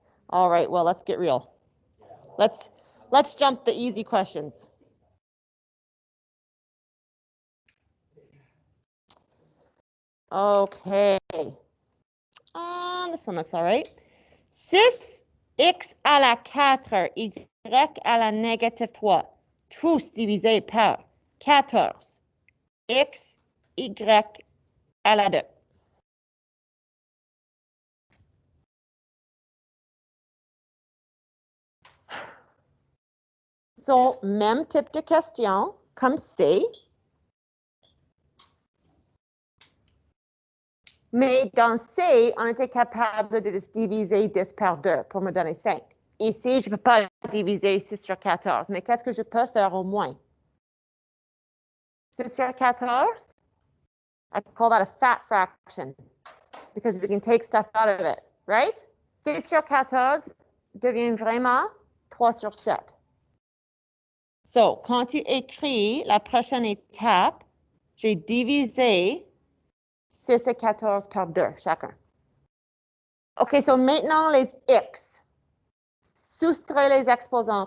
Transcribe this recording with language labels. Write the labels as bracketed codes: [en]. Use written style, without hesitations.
[en] All right, well, let's get real. Let's jump the easy questions. Okay. This one looks all right. [fr] 6x à la 4, y à la négative 3, tous divisés par 14, x, y à la 2. So, même type de question comme C. Mais dans C, on était capable de diviser 10 par 2 pour me donner 5. Ici, je ne peux pas diviser 6 sur 14, mais qu'est-ce que je peux faire au moins? 6 sur 14, [en] I call that a fat fraction because we can take stuff out of it, right? [fr] 6 sur 14 devient vraiment 3 sur 7. So, quand tu écris la prochaine étape, j'ai divisé 6 et 14 par 2 chacun. OK, so maintenant les x. Soustrait les exposants.